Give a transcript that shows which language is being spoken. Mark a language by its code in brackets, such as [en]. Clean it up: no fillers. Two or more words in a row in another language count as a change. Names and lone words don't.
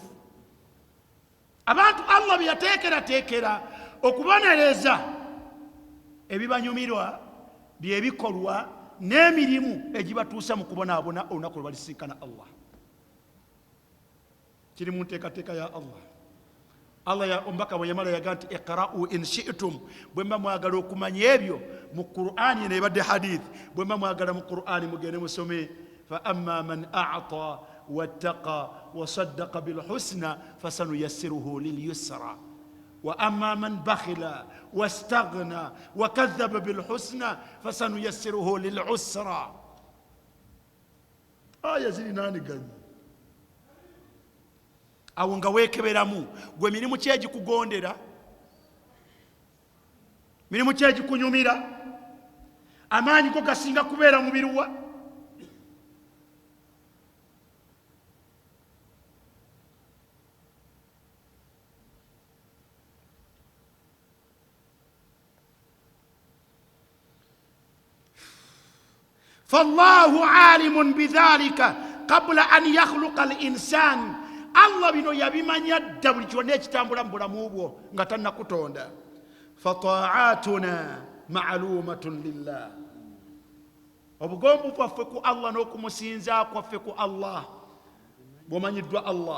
[lg] Abantu Allah bye yateekerateekera okubonereza ebibanyumirwa byebikolwa n'emirimu egibatuusa mu kubonaabona olunaku lwe balisinkana Allah. Kiri mu nteekateeka ya Allah. Allah ya ombaka bwe yamala yaga nti [ar] اقرؤوا إن شئتم, [lg] bwe mba mwagala okumanya ebyo mu Qur'ani n'ebadde hadith, bwe mba mwagala mu Qur'ani mugende musome [ar] فأما من أعطى واتقى وصدق بالحسنى فسنيسره لليسرى وأما من بخل واستغنى وكذب بالحسنى فسنيسره للعسرى. [lg] Aya ziri nani gani? Awo nga weekeberamu gwe mirimu ki egikugondera, mirimu ki egikunyumira, amaanyi go gasinga kubeera mu biruwa. [ar] فالله عالم بذلك قبل أن يخلق الإنسان. [lg] Allah bino yabimanya dda buli kyonna ekitambula mu bulamu bwo nga tannakutonda. [ar] فطاعتنا معلومة لله, [lg] obugombu bwaffe ku Allah n'okumusinza kwaffe ku Allah bwomanyiddwa Allah.